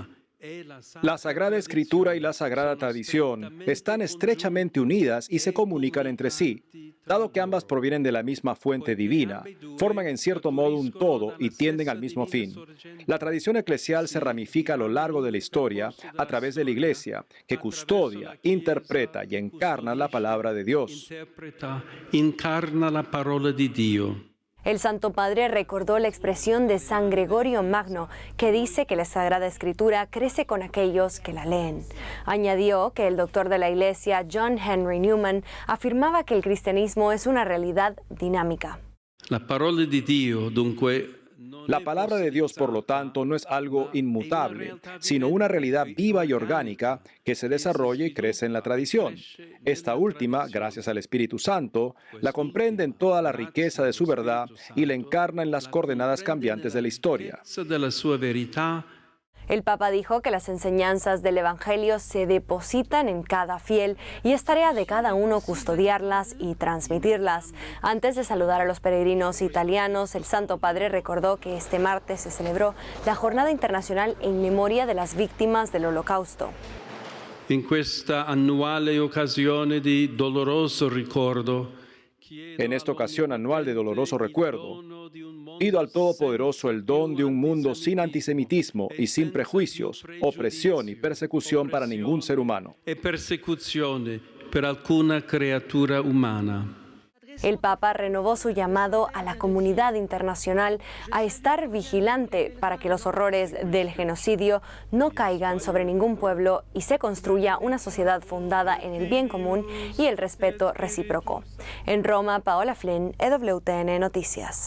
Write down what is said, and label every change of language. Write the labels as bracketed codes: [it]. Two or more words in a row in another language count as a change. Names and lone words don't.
[es] La Sagrada Escritura y la Sagrada Tradición están estrechamente unidas y se comunican entre sí. Dado que ambas provienen de la misma fuente divina, forman en cierto modo un todo y tienden al mismo fin. La tradición eclesial se ramifica a lo largo de la historia a través de la Iglesia, que custodia, interpreta y encarna la palabra de Dios. [it] Incarna la parola di Dio. [es] El Santo Padre recordó la expresión de San Gregorio Magno, que dice que la Sagrada Escritura crece con aquellos que la leen. Añadió que el doctor de la Iglesia, John Henry Newman, afirmaba que el cristianismo es una realidad dinámica. [it] La parola di Dio, dunque. [es] La palabra de Dios, por lo tanto, no es algo inmutable, sino una realidad viva y orgánica que se desarrolla y crece en la tradición. Esta última, gracias al Espíritu Santo, la comprende en toda la riqueza de su verdad y la encarna en las coordenadas cambiantes de la historia. El Papa dijo que las enseñanzas del Evangelio se depositan en cada fiel y es tarea de cada uno custodiarlas y transmitirlas. Antes de saludar a los peregrinos italianos, el Santo Padre recordó que este martes se celebró la Jornada Internacional en memoria de las víctimas del Holocausto. [it] En questa annuale occasione di doloroso ricordo, [es] en esta ocasión anual de doloroso recuerdo, pido al Todopoderoso el don de un mundo sin antisemitismo y sin prejuicios, opresión y persecución para ningún ser humano. [it] E persecuzione per alcuna creatura umana. [es] El Papa renovó su llamado a la comunidad internacional a estar vigilante para que los horrores del genocidio no caigan sobre ningún pueblo y se construya una sociedad fundada en el bien común y el respeto recíproco. En Roma, Paola Flynn, EWTN Noticias.